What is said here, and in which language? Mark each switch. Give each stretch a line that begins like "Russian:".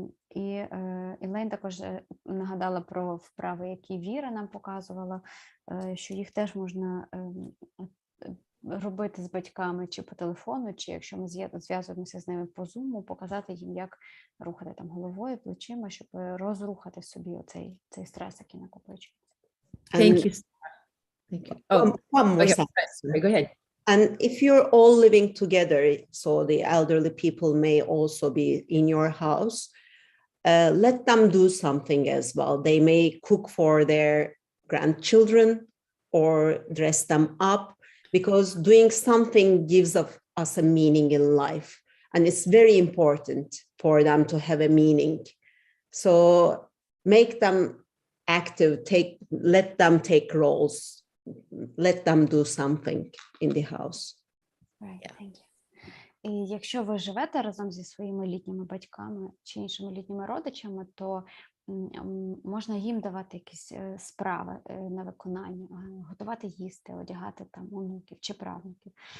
Ukrainian: І Елейн також нагадала про вправи, які Віра нам показувала, що їх теж можна робити з батьками чи по телефону, чи якщо ми зв'язуємося з ними по зуму, показати їм, як рухати там головою, плечима, щоб розрухати собі цей стрес, який накопичується.
English: Thank you. Thank you. Oh, one more sorry, go ahead. And if you're all living together, so the elderly people may also be in your house, let them do something as well. They may cook for their grandchildren or dress them up, because doing something gives us a meaning in life. And it's very important for them to have a meaning. So make them active, let them take roles, let them do something in the house. Right, thank you.
Ukrainian: І якщо ви живете разом зі своїми літніми батьками чи іншими літніми родичами, то можна їм давати якісь справи на виконання, готувати їсти, одягати там онуків чи правнуків.